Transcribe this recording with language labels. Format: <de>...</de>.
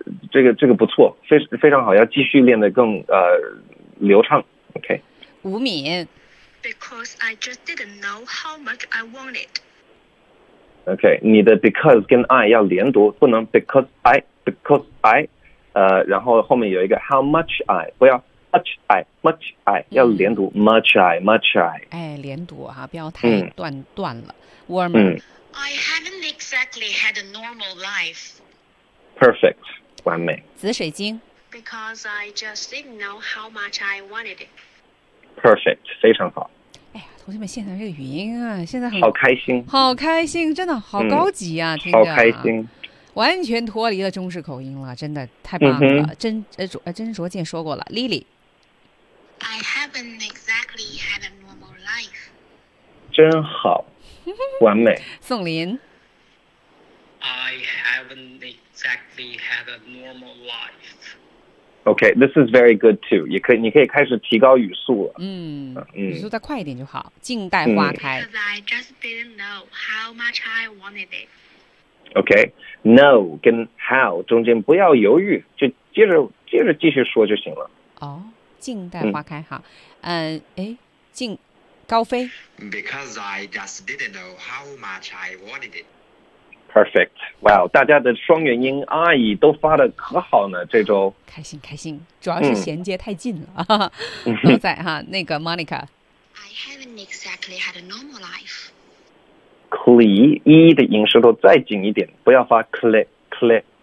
<zh>这个不错，非常好，要继续练得更流畅。</zh> <en>Okay.</en> <zh>吴敏。</zh> <en>Because I just didn't know how much I wanted.</en> <zh>Okay, 你的 because 跟 I 要连读，不能 because I。然后后面有一个 how much I， 不要 much I 要连读、much I 哎，连读哈、啊，不要太断了。</zh> <en>Warmer、 I haven't exactly had a normal life. Perfect，</en> <zh>完美。紫水晶</zh> <en>，Because I just didn't know how much I wanted it. Perfect，</en> <zh>非常好。哎呀，同学们，现在这个语音啊，现在好开心，好开心，真的好高级啊，听着好开心。完全脱离了中式口音了，真的太棒了。真卓健说过了 ，Lily。</zh> <en>I haven't exactly had a normal life。</en> <zh>真好，完美。宋林。</zh> <en>I haven't exactly had a normal life。 Okay, this is very good too.</en> <zh>也可以，你可以开始提高语速了。语速再快一点就好。静待花开。</zh> <en>Because I just didn't know how much I wanted it.</en> <zh>Okay, no 跟 how 中间不要犹豫，就接着继续说就行了。哦，静待花开哈。静，高飞。</zh> <en>Because I just didn't know how much I wanted it. Perfect.</en> <zh>Wow, 大家的双元音阿姨都发的可好呢，这周。开心开心，主要是衔接太近了。都在哈，那个 Monica。</zh> <en>I haven't exactly had a normal life.</en> <zh>cle 一的音舌头再紧一点，不要发 cle。</zh>